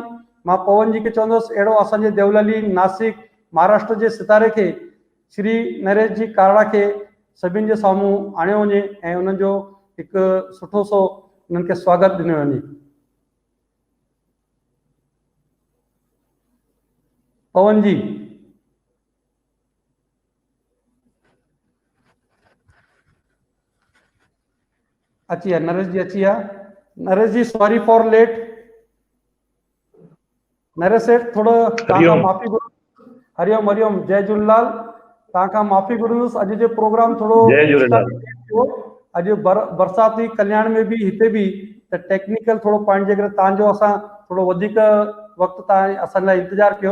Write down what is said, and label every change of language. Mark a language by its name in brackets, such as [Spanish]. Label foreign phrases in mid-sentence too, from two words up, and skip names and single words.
[Sindhi] मां पवन जी खे चवंदुसि अहिड़ो असांजे देवलाली नासिक महाराष्ट्र जे सितारे खे श्री नरेश जी काड़ा खे सभिनि जे साम्हूं आणियो वञे ऐं उन्हनि जो हिकु सुठो सो उन्हनि खे स्वागत ॾिनो वञे। पवन जी। अची विया, नरेश जी अची विया। नरेश जी [English] sorry for late. [Sindhi] नरेश सेठ थोड़ो तव्हां माफ़ी घुरो। हरिओम हरिओम, जय झूलेलाल। तव्हां माफ़ी घुरंदुसि, अॼु जो प्रोग्राम थोड़ो अॼु बरसात हुई कल्याण में भी, हिते भी, त टेक्निकल थोड़ो पॉइंट जे करे तव्हांजो असां थोड़ो वधीक वक़्तु तव्हां असां लाइ इंतज़ार कयो।